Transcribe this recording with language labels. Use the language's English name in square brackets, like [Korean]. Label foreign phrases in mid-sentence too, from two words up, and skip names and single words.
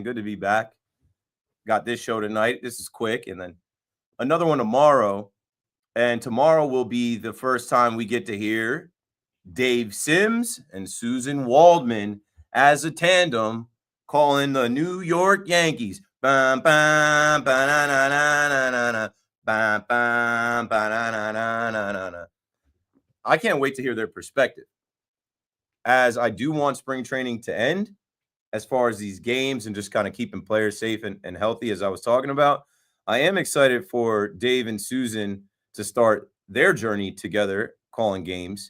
[English] Good to be back. Got this show tonight. This is quick. And then another one tomorrow. And tomorrow will be the first time we get to hear Dave Sims and Susan Waldman as a tandem calling the New York Yankees. Bam, bam, ba-na-na-na-na-na-na. Bam, bam, ba-na-na-na-na-na. I can't wait to hear their perspective, as I do want spring training to end as far as these games and just kind of keeping players safe and healthy, as I was talking about. I am excited for Dave and Susan to start their journey together calling games.